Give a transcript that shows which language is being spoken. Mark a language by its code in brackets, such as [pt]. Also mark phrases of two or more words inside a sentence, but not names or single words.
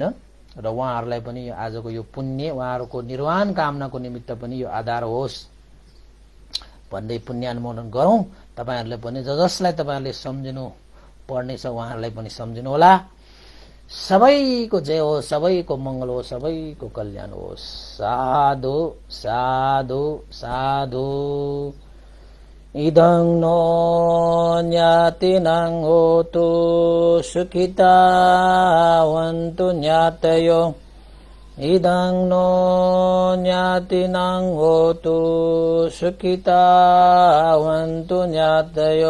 [ne] र उहाँहरूलाई पनि आजको यो पुण्य उहाँहरूको निर्वाण कामनाको निमित्त पनि यो आधार होस् भन्दै पुण्य अनुमोदन गरौं। तपाईहरुले पनि जसलाई तपाईहरुले सम्झिनु पर्नेछ उहाँहरूलाई पनि सम्झिनु होला। सबैको जय हो, सबैको मंगल हो, सबैको कल्याण हो। साधु साधु साधु। [pi] इदं नो ज्ञातिनां होतु सुखितावन्तु ज्ञातयो। इदं नो ज्ञातिनां होतु सुखितावन्तु ज्ञातयो।